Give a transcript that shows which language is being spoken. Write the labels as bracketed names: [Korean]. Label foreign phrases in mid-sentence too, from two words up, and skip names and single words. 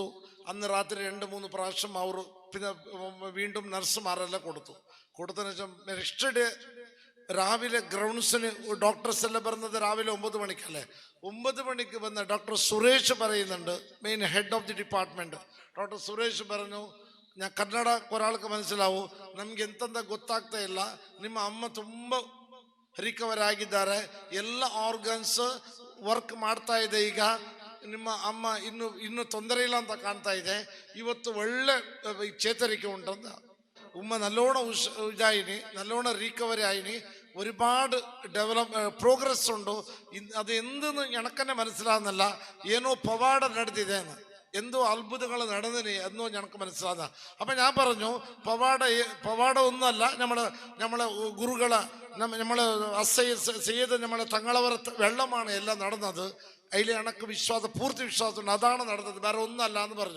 [Malayalam] അന്ന് രാത്രി 2-3 പ്രാവശ്യം അവർ പിന്നെ വീണ്ടും നഴ്സുമാരെല്ലാം കൊടുത്തതിന് ശേഷം [English] next day [Malayalam] രാവിലെ ഗ്രൗണ്ട്സിന് ഡോക്ടേഴ്സ് എല്ലാം പറഞ്ഞത് രാവിലെ 9 മണിക്കല്ലേ. 9 മണിക്ക് വന്ന ഡോക്ടർ സുരേഷ് പറയുന്നുണ്ട്, [English] main head of the department. [Malayalam] ഡോക്ടർ സുരേഷ് പറഞ്ഞു, ഞാൻ ಕನ್ನಡ ഒരാൾക്ക് മനസ്സിലാവും, [Kannada] ನಮ್ಗೆ ಎಂತೆಂತ ಗೊತ್ತಾಗ್ತಾ ಇಲ್ಲ, ನಿಮ್ಮ ಅಮ್ಮ ತುಂಬ ರಿಕವರ್ ಆಗಿದ್ದಾರೆ, ಎಲ್ಲ [English] organs work [Kannada] ಮಾಡ್ತಾ ಇದೆ, ಈಗ ನಿಮ್ಮ ಅಮ್ಮ ಇನ್ನು ತೊಂದರೆ ಇಲ್ಲ ಅಂತ ಕಾಣ್ತಾ ಇದೆ, ಇವತ್ತು ಒಳ್ಳೆ ಚೇತರಿಕೆ ಉಂಟಂತ. [Malayalam] ഉമ്മ നല്ലോണം ഇതായിന്, നല്ലോണം റീകവറി ആയിന്, ഒരുപാട് പ്രോഗ്രസ് ഉണ്ടോ, അത് എന്തെന്ന് എനക്കെന്നെ മനസ്സിലാകുന്നില്ല, [Kannada] ಏನೋ ಪವಾಡ ನಡೆದಿದೆ, [Malayalam] എന്തോ അത്ഭുതങ്ങൾ നടന്നിന് എന്നോ ഞങ്ങൾക്ക് മനസ്സിലാകുന്ന. അപ്പം ഞാൻ പറഞ്ഞു, പവാട ഒന്നുമല്ല, നമ്മളെ ഗുരുകളെ നമ്മളെ ചെയ്ത് നമ്മളെ തങ്ങളവർ വെള്ളമാണ് എല്ലാം നടന്നത്, അതിൽ എനിക്ക് പൂർത്തി വിശ്വാസമുണ്ട്, അതാണ് നടന്നത്, വേറെ ഒന്നല്ല എന്ന് പറഞ്ഞു.